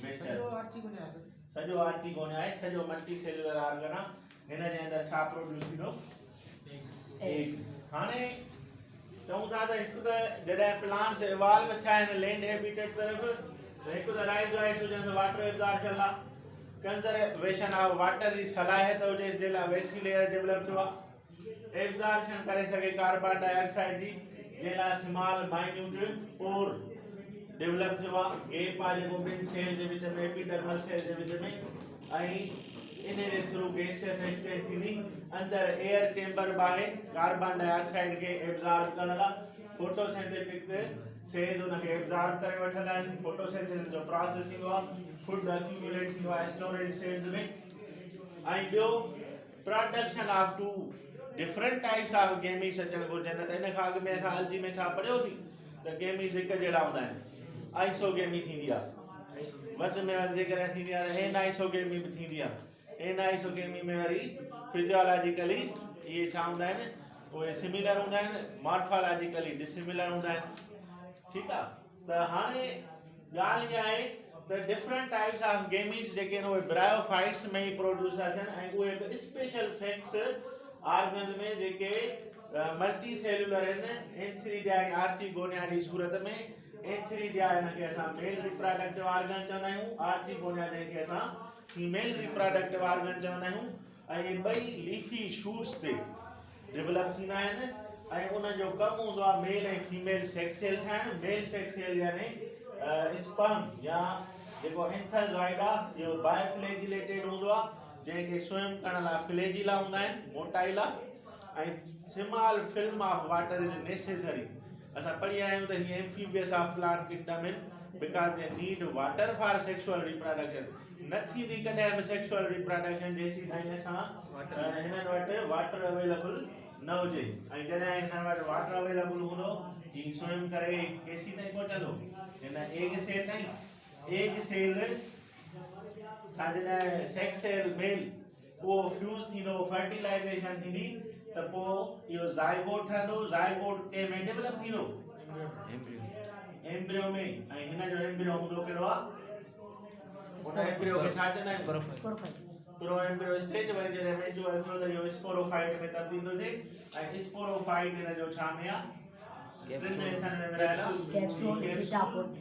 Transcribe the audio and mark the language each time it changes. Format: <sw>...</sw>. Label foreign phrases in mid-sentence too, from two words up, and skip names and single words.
<sd>सॼो आर्चीगोनिया आहे सॼो</sd> <en>multi cellular organ</en> <sd>आहे हिन जे अंदरि छा प्रोड्यूस थींदो एग हाणे चऊं था त हिकु त जॾहिं</sd> <en>plants evolve</en> <sd>थिया आहिनि</sd> <en>land habitat</en> <sd>तरफ़ त हिकु त राइज़ोइट्स हुजनि त</sd> <en>water absorption</en> <sd>लाइ</sd> <en>conservation of water</en> <sd>जी सलाहियत हुजे जे लाइ</sd> <en>waxy layer develop</en> <sd>थियो आहे एब्जॉर्प्शन करे सघे</sd> <en>carbon dioxide</en> <sd>जी जे लाइ</sd> <en>small minute pore</en> <sd>डेवलप थियो आहे गैप आहे जेको ॿिनि सेल जे विच में</sd> <en>epidermal cell</en> <sd>जे विच में ऐं इन जे थ्रू</sd> <en>gaseous exchange</en> <sd>थींदी अंदरि</sd> <en>air chamber</en> <sd>बाहे</sd> <en>carbon dioxide</en> <sd>खे एब्जॉर्ब करण लाइ</sd> <en>photosynthetic cells</en> <sd>हुनखे एब्जॉर्ब करे वठंदा आहिनि फोटोसिंथेसिस जो प्रोसेस थींदो आहे</sd> <en>food accumulate</en> <sd>थींदो आहे</sd> <en>storage cells</en> <sd>में ऐं ॿियो</sd> <en>production of two different types of gametes</en> <sd>अचणु घुरिजनि त इन खां अॻु में असां अलजी में छा पढ़ियोसीं त गेमीट्स हिकु जहिड़ा हूंदा आहिनि आइसोगेमी थींदी आहे वधि में वधि जेकॾहिं थींदी आहे त एनाइसोगेमी बि थींदी आहे एनाइसोगेमी में वरी फिजियोलॉजिकली इहे छा हूंदा आहिनि उहे सिमिलर हूंदा आहिनि मॉर्फोलॉजिकली डिसिमिलर हूंदा आहिनि ठीकु आहे त हाणे ॻाल्हि इहा आहे त</sd> <en>different types of gametes</en> <sd>जेके आहिनि उहे ब्रायोफाइट्स में ई प्रोड्यूस था थियनि ऐं उहे बि</sd> <en>special sex organ</en> <sd>में जेके</sd> <en>multi cellular</en> <sd>आहिनि एंथेरिडिया ऐं आर्चीगोनिया जी सूरत में एंथेरिडिया हिनखे असां</sd> <en>male reproductive organ</en> <sd>चवंदा आहियूं आर्चीगोनिया जंहिंखे असां</sd> <en>female reproductive organ</en> <sd>चवंदा आहियूं ऐं इहे ॿई</sd> <en>leafy shoots</en> <sd>ते डेवलप थींदा आहिनि ऐं उन्हनि जो कमु हूंदो आहे मेल ऐं फीमेल सेक्स सेल ठाहिणु</sd> <en>male sex cell</en> <sd>यानी स्पर्म या जेको एंथरजॉइड आहे इहो बायफ्लैजिलेटेड हूंदो आहे जंहिंखे स्विम करण लाइ फ्लैजिला हूंदा आहिनि मोटाई लाइ ऐं</sd> <en>small film of water is necessary</en> <sd>असां पढ़ी आया आहियूं त ही</sd> <en>amphibious of plant kingdom</en> <sd>आहिनि</sd> <en>because they need water for sexual reproduction</en> <sd>न थींदी कॾहिं बि</sd> <en>sexual reproduction</en> <sd>जेसीं ताईं असां हिननि वटि</sd> <en>water available</en> <sd>न हुजे ऐं जॾहिं हिननि वटि</sd> <en>water available</en> <sd>हूंदो ही स्विम करे केसीं ताईं पहुचंदो हिन</sd> <en>egg cell</en> <sd>ताईं</sd> <en>egg cell</en> <sd>छा जॾहिं</sd> <en>sex cell male</en> <sd>उहो फ्यूज़ थींदो फर्टिलाइज़ेशन थींदी त पोइ इहो ज़ाइगोट ठहंदो ज़ाइगोट कंहिं में डेवलप थींदो एम्ब्रियो में ऐं हिन जो एम्ब्रियो हूंदो कहिड़ो आहे उन एम्ब्रियो खे छा चवंदा आहिनि</sd> <en>pro embryo stage</en> <sd>वरी जॾहिं मैच्योर थियो त इहो स्पोरोफाइट में तब्दील थो थिए ऐं स्पोरोफाइट हिन जो छा में आहे प्रिपरेशन में विरहायल आहे</sd>